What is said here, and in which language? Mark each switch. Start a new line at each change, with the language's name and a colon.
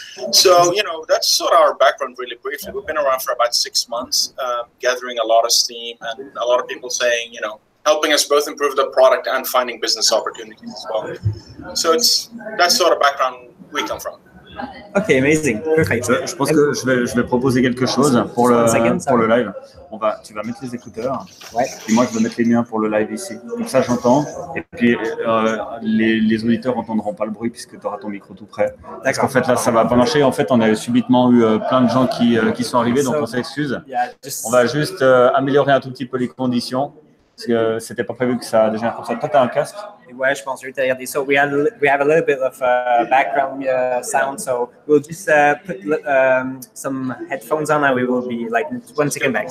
English: So, that's sort of our background really briefly. We've been around for about 6 months, gathering a lot of steam, and a lot of people saying, helping us both improve the product and finding business opportunities as well. So that's sort of background we come from. Ok, amazing, perfect.
French: Je pense que je vais proposer quelque chose pour le live. Tu vas mettre les écouteurs. Ouais. Et moi, je vais mettre les miens pour le live ici. Comme ça, j'entends. Et puis, les auditeurs n'entendront pas le bruit puisque tu auras ton micro tout près. Parce qu'en fait, là, ça ne va pas marcher. En fait, on a subitement eu plein de gens qui sont arrivés, donc on s'excuse. On va juste améliorer un tout petit peu les conditions. Parce que c'était pas prévu que ça dégénère comme ça. Toi, tu as un casque? Ouais, je pense que je vais te regarder.
English: So we have a little bit of background sound, so we'll just put some headphones on and we will be like 1 second back.